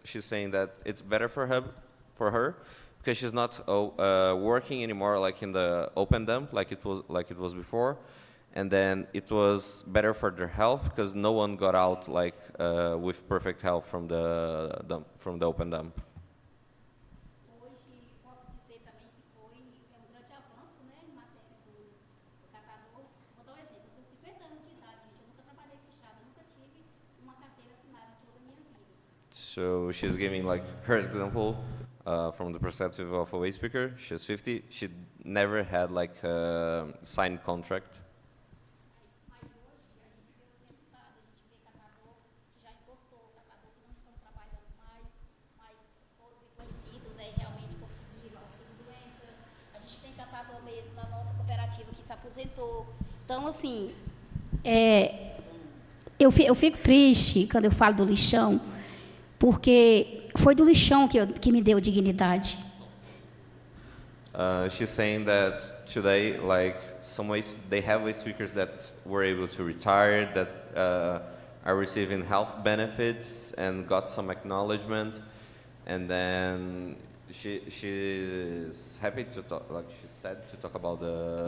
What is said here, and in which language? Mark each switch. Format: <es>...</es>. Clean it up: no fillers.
<en>She's saying that it's better for her because she's not working anymore like in the open dump like it was before, and then it was better for their health because no one got out like with perfect health from the open dump.</en> <pt>Hoje, posso dizer também que foi um grande avanço, né, em matéria do catador. Vou dar um exemplo, eu tenho 50 anos de idade, gente, eu nunca trabalhei fechado, nunca tive uma carteira assinada em toda a minha vida.</pt> <en>So she's giving like her example from the perspective of a waste picker. She's 50. She never had like a signed contract.</en> <pt>Mas hoje a gente vê os resultados, a gente vê catador que já encostou, catador que não estão trabalhando mais, mas foram reconhecidos, né, e realmente conseguiram auxílio doença. A gente tem catador mesmo na nossa cooperativa que se aposentou. Então, assim, eu fico triste quando eu falo do lixão, porque foi do lixão que me deu dignidade.</pt> <en>She's saying that today, like they have waste speakers that were able to retire, that are receiving health benefits and got some acknowledgement, and then she's happy to talk, like she said, to talk about the.</en>